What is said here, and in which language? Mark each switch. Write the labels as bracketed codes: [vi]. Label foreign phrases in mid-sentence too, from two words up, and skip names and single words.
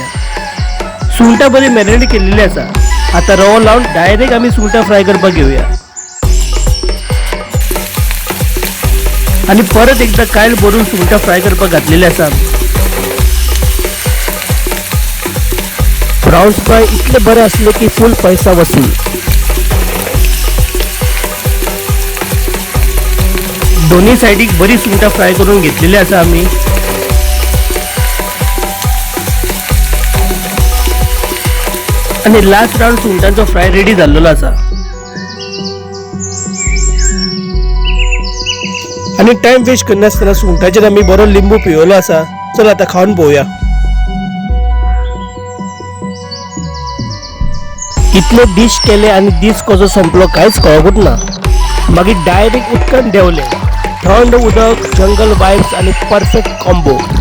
[kok] सुंगटा बरी मॅरिनेट केलेली असा. आता रवा लावून डायरेक्ट आम्ही सुंगटा फ्राय करपाक घेऊया. आणि परत एकदा कायल भरून सुंगटा फ्राय करपाक घातलेले असा. [en] prawns fry [kok] इतले बरे असले की फुल पैसा वसूल. दोन्ही साइडीक बरी सुंगटा फ्राय करून घेतलेली असा आम्ही. आणि [en] last round [kok] सुंगटांचो [en] fry ready [kok] झालेलो असा. आणि [en] time waste [kok] करनासतना सुंगटाचेर आम्ही बरो लिंबू पिवलो असा. चल आता खाऊन पोवया. इतले डिश केले आणि दीस कसो संपलो कांयच कळकूच ना. मागीर डायरेक्ट उदकान देवले. थंड उदक, [en] jungle vibes [kok] आणि [en] perfect combo.